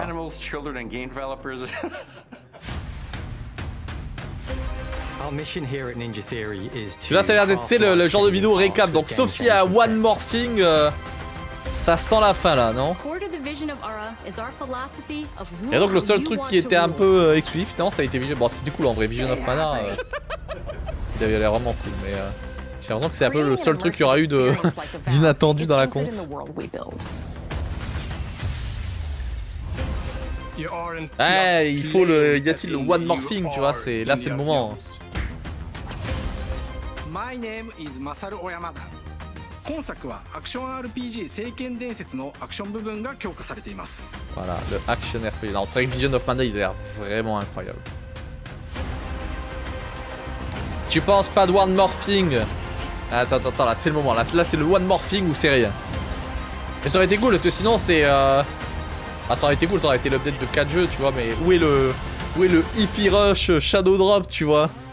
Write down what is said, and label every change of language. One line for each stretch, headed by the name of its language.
English: Animals, children, and game developers. Our mission here at Ninja Theory is to...
French: Là, ça a l'air d'être le genre de vidéo récap. Donc, sauf s'il y a One More Thing, ça sent la fin là, non? Et donc, le seul truc qui était un peu exclusif, finalement, ça a été Vision. Bon, c'était cool en vrai. Vision of Mana, il avait l'air vraiment cool. Mais j'ai l'impression que c'est un peu le seul truc qu'il y aura eu d'inattendu dans la conf. Ouais, il faut le... Y a-t-il le One More Thing, tu vois, là c'est le moment.
English: My name is Masaru Oyamada.
Japanese: 今作はアクション RPG 聖剣伝説のアクション部分が強化されています。
French: Voilà, le action RPG. Non, c'est vrai que Vision of Mana, il a l'air vraiment incroyable. Tu penses pas de One More Thing? Attends, là c'est le moment, là c'est le One More Thing ou c'est rien. Mais ça aurait été cool, parce que sinon c'est... Ah, ça aurait été cool, ça aurait été l'update de 4 jeux, tu vois, mais où est le Ify Rush Shadow Drop, tu vois?